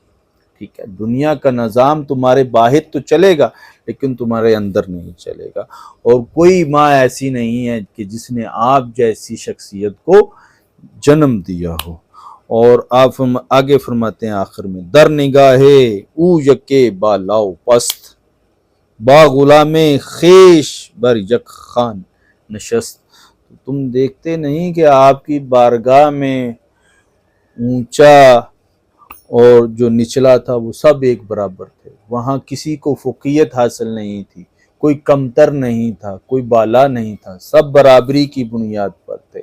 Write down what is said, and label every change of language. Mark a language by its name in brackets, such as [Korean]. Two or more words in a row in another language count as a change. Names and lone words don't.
[Urdu] ٹھیک ہے، دنیا کا نظام تمہارے باہر تو چلے گا لیکن تمہارے اندر نہیں چلے گا. اور کوئی ماں ایسی نہیں ہے کہ جس نے آپ جیسی شخصیت کو جنم دیا ہو. اور آپ آگے فرماتے ہیں آخر میں، [Persian] در نگاہے او یکے بالاؤ پست، با غلام خیش بر یک خان نشست. [Urdu] تم دیکھتے نہیں کہ آپ کی بارگاہ میں اونچا اور جو نچلا تھا وہ سب ایک برابر تھے. وہاں کسی کو فوقیت حاصل نہیں تھی، کوئی کمتر نہیں تھا، کوئی بالا نہیں تھا، سب برابری کی بنیاد پر تھے.